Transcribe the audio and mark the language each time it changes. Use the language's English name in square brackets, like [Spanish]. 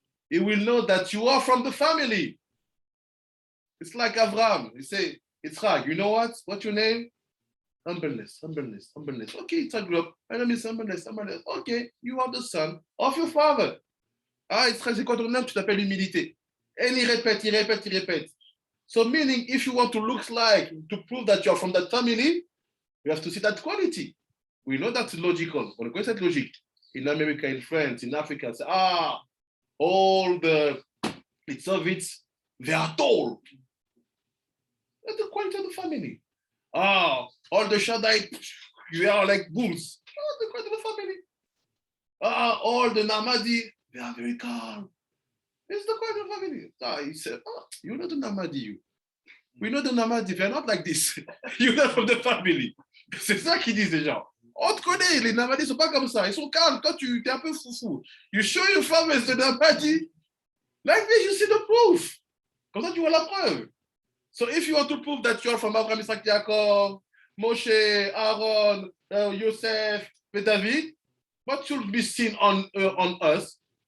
[English] He will know that you are from the family. It's like Abraham. He say, Yitzchak, you know what? What's your name? Humbleness, humbleness, humbleness. Okay, it's a group. My name is humbleness, humbleness. Okay, you are the son of your father. [French] Ah, c'est quoi ton nom? Tu t'appelles humilité. [English] And he [French] répète, il répète, il répète. [English] So meaning, if you want to look like, to prove that you are from that family, you have to see that quality. We know that's logical. [French] On connaît cette logique. [English] In America, in France, in Africa, say, all the Soviets, they are tall. That's the quality of the family. All the Shaddai, you are like bulls. Oh, the quality of the family. All the Namadi, they are very calm. It's the quality of the family. He said, you know the Namadi, you. We know the Namadi, they're not like this. You're not from the family. [French] C'est ça qu'ils disent, les gens. On te connaît, les Namadis ne sont pas comme ça. Ils sont calmes. Toi, tu es un peu foufou. [English] You show your family the Namadi. Like this, you see the proof. [French] Comme ça, tu vois la preuve. [English] So if you want to prove that you are from Abraham, Isaac, Jacob, Moshe, Aaron, Yosef, David, what should be seen on us?